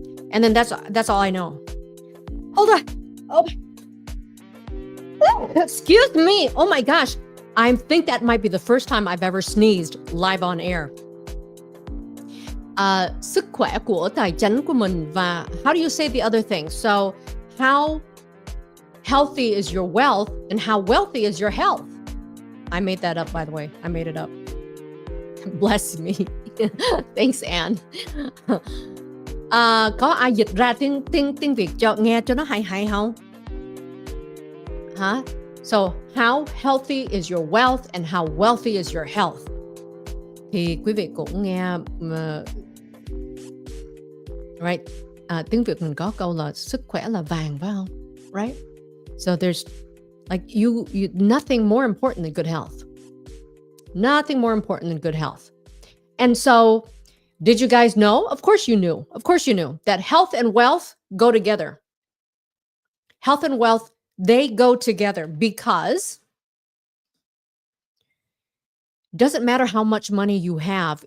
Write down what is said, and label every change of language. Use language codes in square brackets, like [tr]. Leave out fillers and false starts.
[en] And then that's all I know. Hold on. Oh, excuse me. Oh my gosh. I think that might be the first time I've ever sneezed live on air. [vi] Sức khỏe của tài chính của mình, và [en] how do you say the other thing? So, how healthy is your wealth and how wealthy is your health? I made that up, by the way. I made it up. Bless me. Thanks, Anne. [vi] Có ai dịch ra tiếng Việt cho nghe cho nó hay không? Hả? [en] So, how healthy is your wealth and how wealthy is your health? [vi] Thì quý vị cũng nghe right? Tiếng Việt mình có câu là sức khỏe là vàng, phải không? [en] Right? So there's like you nothing more important than good health. Nothing more important than good health. And so, did you guys know? Of course you knew. Of course you knew that health and wealth go together. Health and wealth, they go together because it doesn't matter how much money you have.